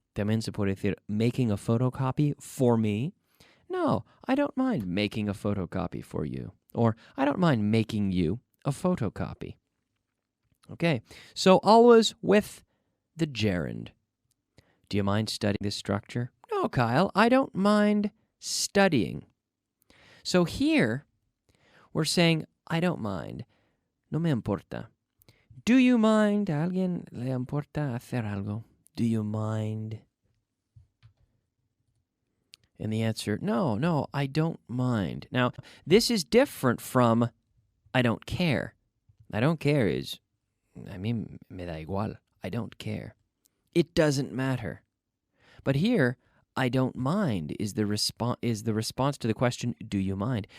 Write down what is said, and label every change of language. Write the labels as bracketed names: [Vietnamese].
[Spanish] También se puede decir [English] making a photocopy for me. No, I don't mind making a photocopy for you. Or I don't mind making you a photocopy. Okay, so always with the gerund. Do you mind studying this structure? No, Kyle, I don't mind studying. So here, we're saying, I don't mind. [Spanish] No me importa. [English] Do you mind? [Spanish] ¿A alguien le importa hacer algo? [English] Do you mind? And the answer, no, I don't mind. Now, this is different from I don't care. I don't care is, [Spanish] a mí me da igual. [English] I don't care. It doesn't matter. But here, I don't mind is the response to the question, do you mind?